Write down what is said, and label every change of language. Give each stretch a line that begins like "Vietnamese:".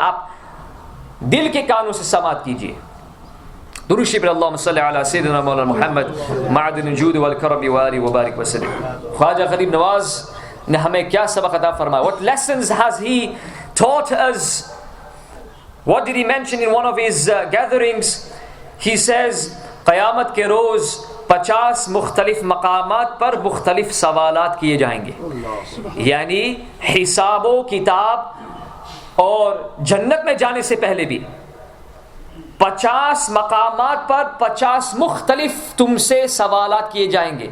Urdu: آپ دل کے کانوں سے سماعت کیجیے. درود شریف
Arabic: اللهم صل علی سیدنا مولانا محمد معدن الجود والکرم وآلہ وبارک وسلم.
Urdu: خواجہ غریب نواز نے ہمیں کیا سبق عطا فرمایا؟
English: What lessons has he taught us? What did he mention in one of his gatherings? He says
Urdu: قیامت کے روز 50 مختلف مقامات پر مختلف سوالات کیے جائیں گے, یعنی حساب و کتاب اور جنت میں جانے سے پہلے بھی 50 مقامات پر 50 مختلف تم سے سوالات کیے جائیں گے.